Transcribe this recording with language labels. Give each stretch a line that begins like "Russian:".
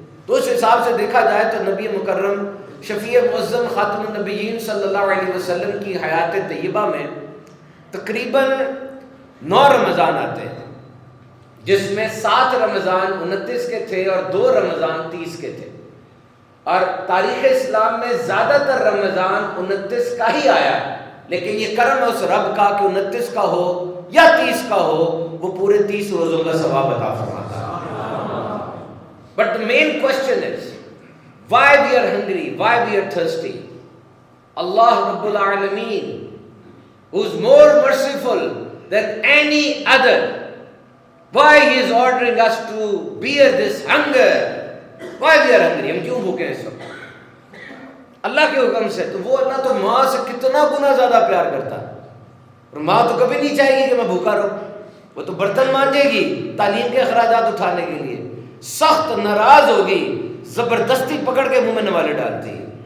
Urdu: تو اس حساب سے دیکھا جائے تو نبی مکرم شفیع معظم خاتم النبیین صلی اللہ علیہ وسلم کی حیات طیبہ میں تقریباً 9 رمضان آتے ہیں، جس میں 7 رمضان 29 کے تھے اور 2 رمضان 30 کے تھے. اور تاریخ اسلام میں زیادہ تر رمضان 29 کا ہی آیا، لیکن یہ کرم ہے اس رب کا کہ 29 کا ہو یا 30 کا ہو وہ پورے 30 روزوں کا ثواب عطا فرماتا ہے.
English: But the main question is why we are hungry, why we are thirsty. Allah Rabbul Alameen, who is more merciful than any other, why he is ordering us to bear this hunger, why we are hungry.
Urdu: ہم کیوں بھوکے ہیں اس وقت؟ اللہ کے حکم سے. تو وہ اللہ تو ماں سے کتنا گنا زیادہ پیار کرتا ہے، اور ماں تو کبھی نہیں چاہے گی کہ میں بھوکا رہوں. وہ تو برتن مانجے گی تعلیم کے اخراجات اٹھانے کے لیے، سخت ناراض ہوگی، زبردستی پکڑ کے منہ میں نوالے ڈالتی ہے.